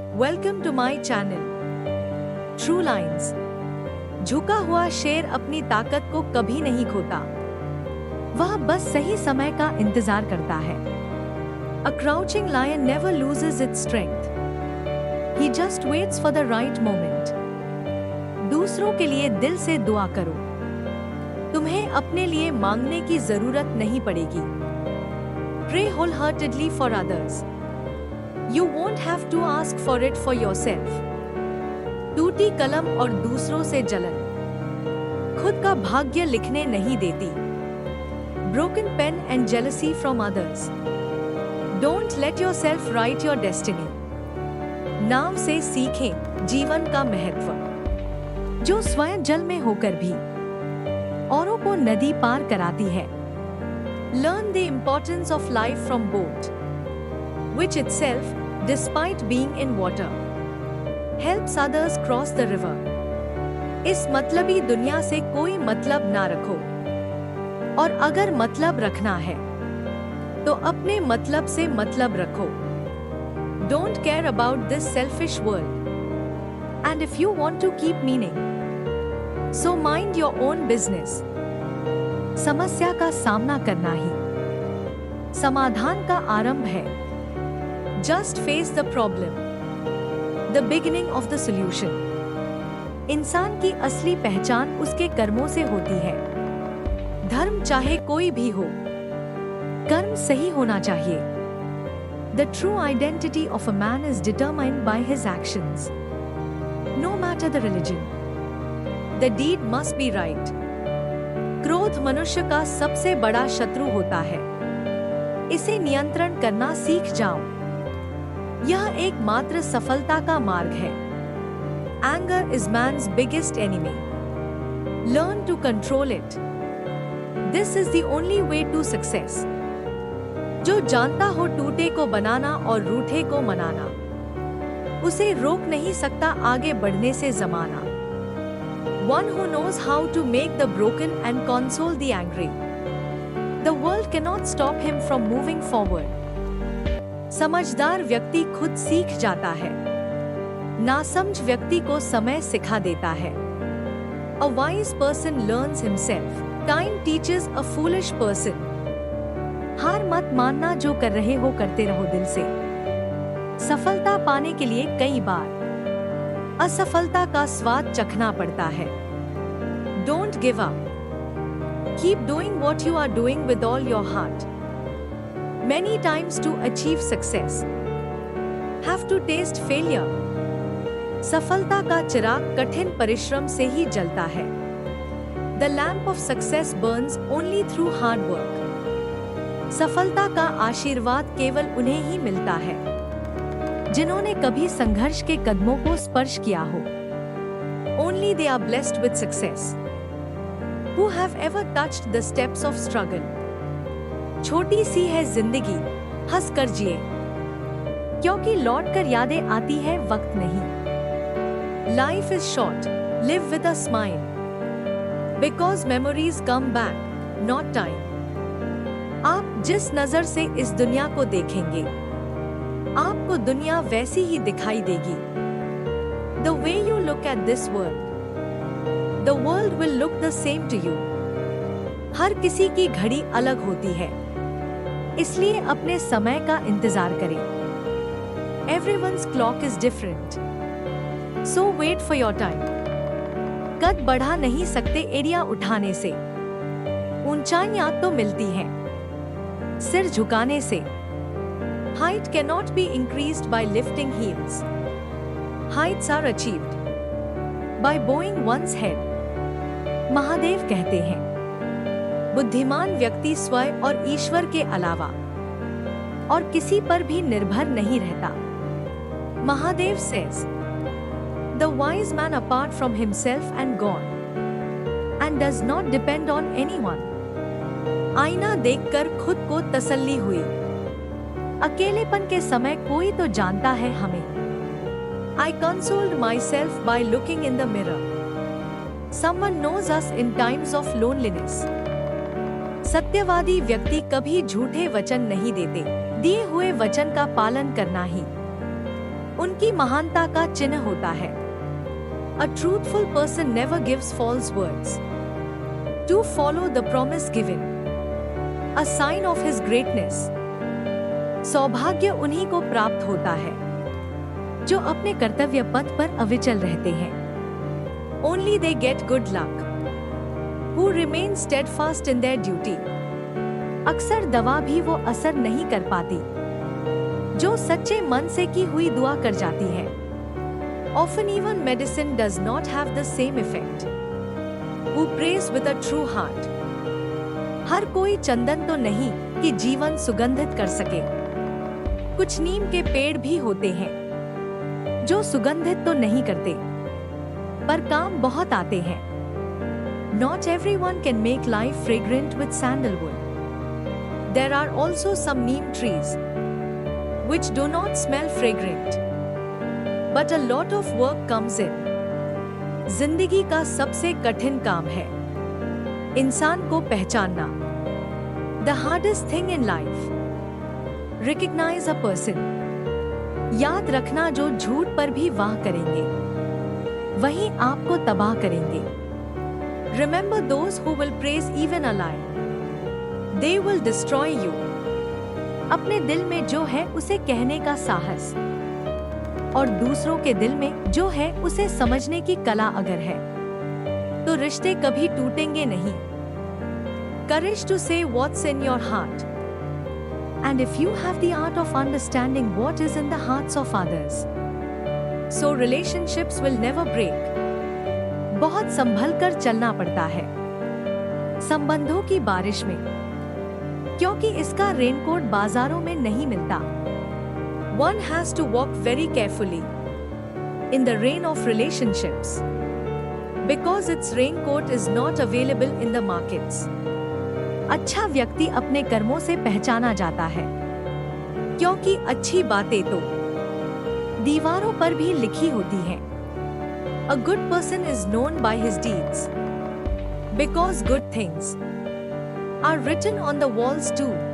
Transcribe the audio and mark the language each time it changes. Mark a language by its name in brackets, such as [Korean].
[English] Welcome to my channel true lines. [Hindi] झुका हुआ शेर अपनी ताकत को कभी नहीं खोता, वह बस सही समय का इंतजार करता है। [English] A crouching lion never loses its strength. He just waits for the right moment. [Hindi] दूसरों के लिए दिल से दुआ करो, तुम्हें अपने लिए मांगने की जरूरत नहीं पड़ेगी। [English] Pray wholeheartedly for others. You won't have to ask for it for yourself. [Hindi] टूटी कलम और दूसरों से जलन खुद का भाग्य लिखने नहीं देती। [English] Broken pen and jealousy from others. Don't let yourself write your destiny. [Hindi] नाव से सीखें जीवन का महत्व, जो स्वयं जल में होकर भी औरों को नदी पार कराती है। [English] Learn the importance of life from boat, which itself, despite being in water, helps others cross the river. [Hindi] इस मतलबी दुनिया से कोई मतलब ना रखो, और अगर मतलब रखना है तो अपने मतलब से मतलब रखो। [English] Don't care about this selfish world. And if you want to keep meaning, so mind your own business. [Hindi] समस्या का सामना करना ही समाधान का आरंभ है। [English] Just face the problem, the beginning of the solution. [Hindi] इंसान की असली पहचान उसके कर्मों से होती है। धर्म चाहे कोई भी हो, कर्म सही होना चाहिए। [English] The true identity of a man is determined by his actions. No matter the religion, the deed must be right. [Hindi] क्रोध मनुष्य का सबसे बड़ा शत्रु होता है, इसे नियंत्रण करना सीख जाओ। यह एकमात्र सफलता का मार्ग है। [English] Anger is man's biggest enemy. Learn to control it. This is the only way to success. [Hindi] जो जानता हो टूटे को बनाना और रूठे को मनाना, उसे रोक नहीं सकता आगे बढ़ने से जमाना। [English] One who knows how to make the broken and console the angry, the world cannot stop him from moving forward. [Hindi] समझदार व्यक्ति खुद सीख जाता है, नासमझ व्यक्ति को समय सिखा देता है। [English] A wise person learns himself. Time teaches a foolish person. [Hindi] हार मत मानना, जो कर रहे हो करते रहो दिल से। सफलता पाने के लिए कई बार असफलता का स्वाद चखना पड़ता है। [English] Don't give up. Keep doing what you are doing with all your heart. Many times to achieve success, have to taste failure. [Hindi] सफलता का चिराग कठिन परिश्रम से ही जलता है। [English] The lamp of success burns only through hard work. [Hindi] सफलता का आशीर्वाद केवल उन्हें ही मिलता है जिन्होंने कभी संघर्ष के कदमों को स्पर्श किया हो। [English] Only they are blessed with success who have ever touched the steps of struggle. [Hindi] छोटी सी है जिंदगी, हंस कर जिए, क्योंकि लौट कर यादें आती है वक्त नहीं। [English] Life is short, live with a smile, because memories come back, not time. [Hindi] आप जिस नजर से इस दुनिया को देखेंगे, आपको दुनिया वैसी ही दिखाई देगी। [English] The way you look at this world, the world will look the same to you. [Hindi] हर किसी की घड़ी अलग होती है, इसलिए अपने समय का इंतजार करें। [English] Everyone's clock is different, so wait for your time. [Hindi] कद बढ़ा नहीं सकते एड़ियां उठाने से, ऊंचाइयां तो मिलती हैं सिर झुकाने से। [English] Height cannot be increased by lifting heels. Heights are achieved by bowing one's head. [Hindi] Mahadev कहते हैं, बुद्धिमान व्यक्ति स्वयं और ईश्वर के अलावा और किसी पर भी निर्भर नहीं रहता। [English] Mahadev says, the wise man apart from himself and God and does not depend on anyone. [Hindi] आईना देखकर खुद को तसल्ली हुई, अकेलेपन के समय कोई तो जानता है हमें। [English] I consoled myself by looking in the mirror. Someone knows us in times of loneliness. [Hindi] सत्यवादी व्यक्ति कभी झूठे वचन नहीं देते, दिए हुए वचन का पालन करना ही उनकी महानता का चिन्ह होता है। [English] A truthful person never gives false words. To follow the promise given. A sign of his greatness. [Hindi] सौभाग्य उन्हीं को प्राप्त होता है जो अपने कर्तव्य पथ पर अविचल रहते हैं। [English] Only they get good luck. Who remain steadfast in their duty. [Hindi] अक्सर दवा भी वो असर नहीं कर पाती जो सच्चे मन से की हुई दुआ कर जाती है। [English] Often even medicine does not have the same effect. Who prays with a true heart. [Hindi] हर कोई चंदन तो नहीं कि जीवन सुगंधित कर सके। कुछ नीम के पेड़ भी होते हैं जो सुगंधित तो नहीं करते पर काम बहुत आते हैं। [English] Not everyone can make life fragrant with sandalwood. There are also some neem trees which do not smell fragrant. But a lot of work comes in. [Hindi] जिंदगी का सबसे कठिन काम है इंसान को पहचानना। [English] The hardest thing in life. Recognize a person. [Hindi] याद रखना जो झूठ पर भी वाह करेंगे वही आपको तबाह करेंगे। [English] Remember those who will praise even a lie. They will destroy you. [Hindi] अपने दिल में जो है उसे कहने का साहस और दूसरों के दिल में जो है उसे समझने की कला अगर है तो रिश्ते कभी टूटेंगे नहीं। [English] Courage to say what's in your heart. And if you have the art of understanding what is in the hearts of others, so relationships will never break. [Hindi] बहुत संभल कर चलना पड़ता है संबंधों की बारिश में क्योंकि इसका रेनकोट बाजारों में नहीं मिलता। [English] One has to walk very carefully in the rain of relationships because its raincoat is not available in the markets. [Hindi] अच्छा व्यक्ति अपने कर्मों से पहचाना जाता है क्योंकि अच्छी बातें तो दीवारों पर भी लिखी होती हैं। [English] A good person is known by his deeds because good things are written on the walls too.